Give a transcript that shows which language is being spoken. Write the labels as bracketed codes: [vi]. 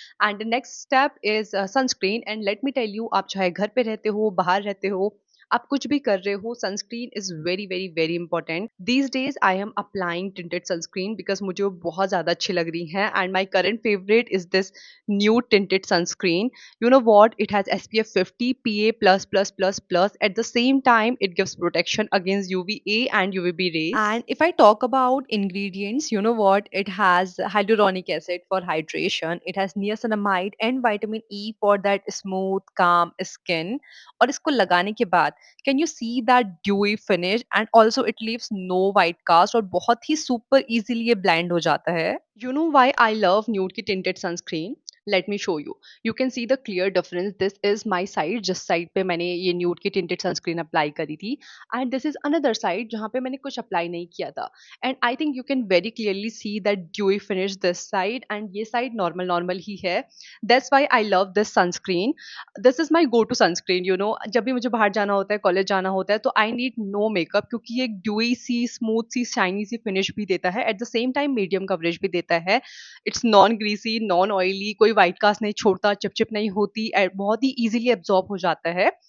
[en] and next step is sunscreen and let me tell you, [hi] आप चाहे घर पे रहते हो, बाहर रहते हो, आप कुछ भी कर रहे हो, [en] Sunscreen is very, very, very important. These days I am applying tinted sunscreen because [hi] मुझे वो बहुत ज़्यादा अच्छी लग रही हैं [en] And my current favourite is this new tinted sunscreen. You know what? It has SPF 50 PA++++. At the same time, it gives protection against UVA and UVB rays. And if I talk about ingredients, you know what? It has hyaluronic acid for hydration. It has niacinamide and vitamin E for that smooth, calm skin. [hi] और इसको लगाने के बाद [en] can you see that dewy finish and also it leaves no white cast [hi] और बहुत ही super easily ये blend हो जाता है. [en] You know why I love nude की tinted sunscreen? Let me show you. You can see the clear difference. This is my side. [hi] जिस side पे मैंने ये nude की tinted sunscreen अप्लाई करी थी [en] and this is another side [hi] जहाँ पे मैंने कुछ अप्लाई नहीं किया था. [en] And I think you can very clearly see that dewy finish this side and [hi] ये side normal normal ही है. [en] That's why I love this sunscreen. This is my go to sunscreen. [hi] You know, जब भी मुझे बाहर जाना होता है, college जाना होता है, तो [en] I need no makeup [hi] क्योंकि ये एक ड्यूई सी, स्मूथ सी, शाइनी सी फिनिश भी देता है. At the same time medium coverage भी देता है. [en] it's non greasy, non oily, [hi] कोई व्हाइट कास्ट नहीं छोड़ता, चिप नहीं होती, बहुत ही ईजिली एब्जॉर्ब हो जाता है.